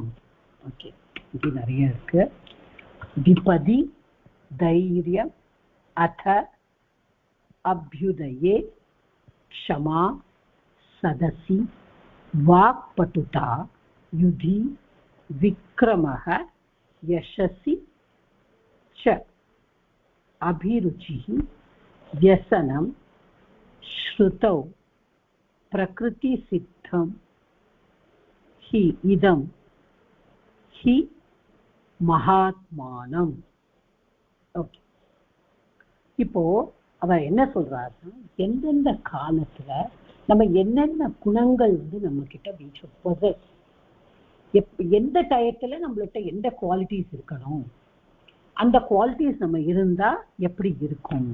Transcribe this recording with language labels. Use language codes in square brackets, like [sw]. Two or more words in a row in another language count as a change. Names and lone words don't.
[ta] ஓகே, இது நிறைய இருக்கு. [sa] विपदि धैर्यम् अथ अभ्युदये क्षमा सदसि वाक्पटुता युधि विक्रमः यशसि च अभिरुचिः व्यसनम श्रुतौ प्रकृति सिद्धम ही इदम ही மகாத்மானம். [ta] ஓகே, இப்போ அவ என்ன சொல்றாருன்னா எந்தெந்த காலத்துல நம்ம என்னென்ன குணங்கள் வந்து நம்ம கிட்ட எந்த டயத்துல நம்மள்கிட்ட எந்த குவாலிட்டிஸ் இருக்கணும், அந்த குவாலிட்டிஸ் நம்ம இருந்தா எப்படி இருக்கும்.